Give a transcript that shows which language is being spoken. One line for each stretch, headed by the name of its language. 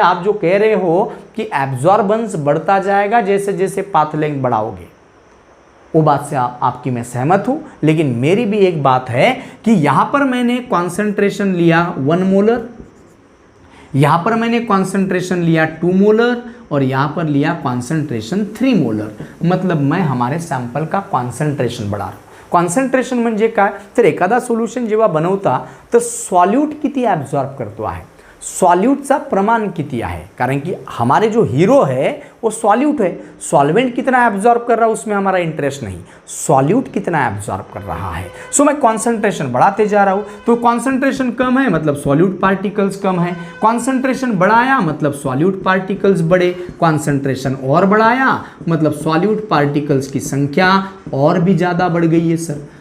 Hindi: आप जो कह रहे हो कि एब्जॉर्बेंस बढ़ता जाएगा जैसे जैसे पाथ लेंथ बढ़ाओगे, वो बात से आपकी मैं सहमत हूं. लेकिन मेरी भी एक बात है कि यहां पर मैंने कॉन्सेंट्रेशन लिया 1 मोलर, यहां पर मैंने कॉन्सेंट्रेशन लिया 2 मोलर, और यहां पर लिया कॉन्सेंट्रेशन 3 मोलर. मतलब मैं हमारे सॅम्पल का कॉन्सेंट्रेशन बढ़ा रहा हूं.
Marathi: कॉन्सेंट्रेशन म्हणजे काय, तर एखादा सोल्यूशन जेव्हा बनवता तर सॉल्यूट किती ॲब्झॉर्ब करतो आहे, सॉल्यूटचा प्रमाण किती आहे, कारण की
Hindi: हमारे जो हीरो है वो सॉल्यूट है, सॉल्वेंट कितना एब्जॉर्ब कर रहा है उसमें हमारा इंटरेस्ट नहीं, सॉल्यूट कितना एब्जॉर्ब कर रहा है। सो मैं कॉन्सेंट्रेशन बढ़ाते जा रहा हूँ, तो कॉन्सेंट्रेशन कम है मतलब सॉल्यूट पार्टिकल्स कम है, कॉन्सेंट्रेशन बढ़ाया मतलब सॉल्यूट पार्टिकल्स बढ़े, कॉन्सेंट्रेशन और बढ़ाया मतलब सॉल्यूट पार्टिकल्स की संख्या और भी ज़्यादा बढ़ गई है सर।